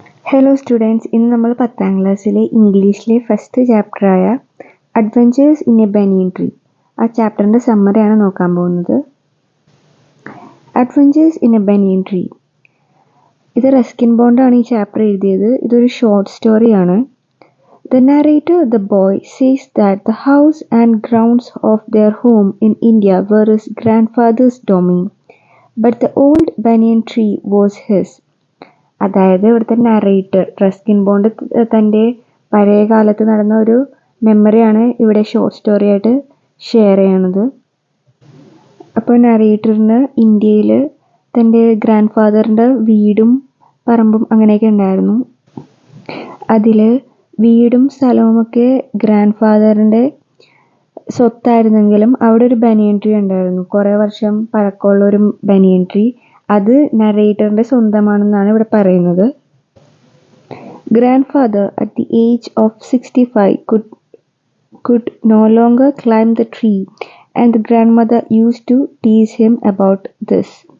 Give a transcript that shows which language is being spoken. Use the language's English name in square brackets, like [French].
[Malayalam] Hello students, ഇന്ന് നമ്മൾ 10ാം ക്ലാസ്സിലെ ഇംഗ്ലീഷിലെ first ചാപ്റ്ററായ adventures in A banian tree ആ ചാപ്റ്ററിൻ്റെ സമ്മറിയാണ് നോക്കാൻ പോകുന്നത്. Adventures in A banian tree, ഇത് റസ്കിൻ ബോണ്ടാണ് ഈ ചാപ്റ്റർ എഴുതിയത്. ഇതൊരു ഷോർട്ട് സ്റ്റോറിയാണ്. [English] The narrator, the boy, says that the house and grounds of their home in India were his grandfather's domain, but the old banyan tree was his. [Malayalam] അതായത് ഇവിടുത്തെ narrator Ruskin bond തൻ്റെ പഴയ കാലത്ത് നടന്ന ഒരു മെമ്മറിയാണ് ഇവിടെ ഷോർട്ട് സ്റ്റോറി ആയിട്ട് share ചെയ്യണത്. അപ്പോൾ നറേറ്ററിന് ഇന്ത്യയിൽ തൻ്റെ ഗ്രാൻഡ് ഫാദറിൻ്റെ വീടും പറമ്പും അങ്ങനെയൊക്കെ ഉണ്ടായിരുന്നു. അതിൽ വീടും സ്ഥലവുമൊക്കെ ഗ്രാൻഡ് ഫാദറിൻ്റെ സ്വത്തായിരുന്നെങ്കിലും അവിടെ ഒരു ബനിയൻ ട്രീ ഉണ്ടായിരുന്നു, കുറേ വർഷം പഴക്കമുള്ള ഒരു ബനിയൻ ട്രീ. അത് നറേറ്ററിൻ്റെ സ്വന്തമാണെന്നാണ് ഇവിടെ പറയുന്നത്. [English] Grandfather at the age of 65 could no longer climb the tree and the grandmother used to tease him about this.